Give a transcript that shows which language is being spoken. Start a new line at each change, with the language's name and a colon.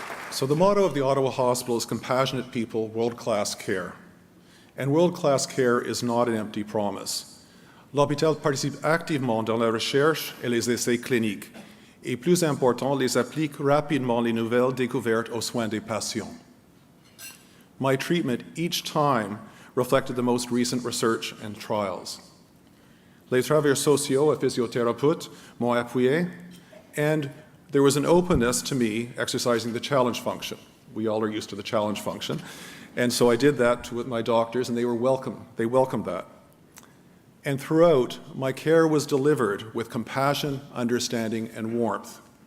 English: So the motto of the Ottawa Hospital is compassionate people, world-class care. And world-class care is not an empty promise.
French: L'hôpital participe activement dans la recherche et les essais cliniques, et plus important, les applique rapidement les nouvelles découvertes aux soins des patients. My treatment each time reflected the most recent research and trials. Les travailleurs sociaux et physiothérapeutes m'ont appuyé,
English: and there was an openness to me exercising the challenge function. We all are used to the challenge function. And so I did that with my doctors, and they were welcome. They welcomed that. And throughout, my care was delivered with compassion, understanding, and warmth.